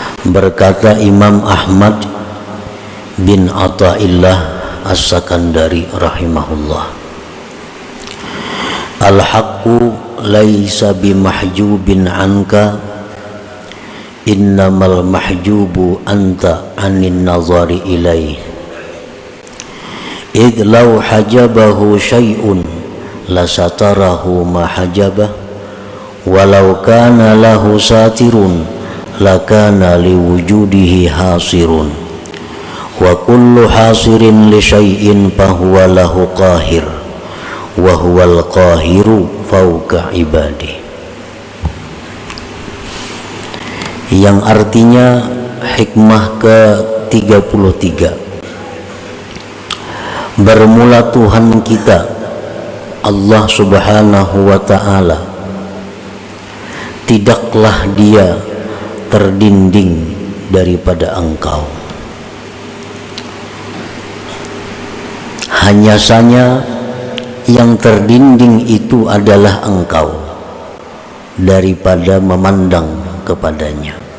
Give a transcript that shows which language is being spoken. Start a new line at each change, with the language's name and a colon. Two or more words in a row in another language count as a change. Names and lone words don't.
Indonesian: Berkata Imam
Arabic: Ahmad bin Athaillah As-Sakandari rahimahullah, الحق ليس بمحجوب عنك إنما المحجوب أنت عن النظر إليه. إذ لو حجبه شيء لستره ما حجبه ولو كان له ساتر لكان لوجوده حاصر وكل حاصر لشيء فهو له قاهر وهو القاهر فوق عباده.
Indonesian: Yang artinya hikmah ke-33, bermula Tuhan kita Allah
Arabic: سبحانه وتعالى,
Indonesian: tidaklah dia terdinding daripada engkau, hanya saja yang terdinding itu adalah engkau daripada memandang kepadanya.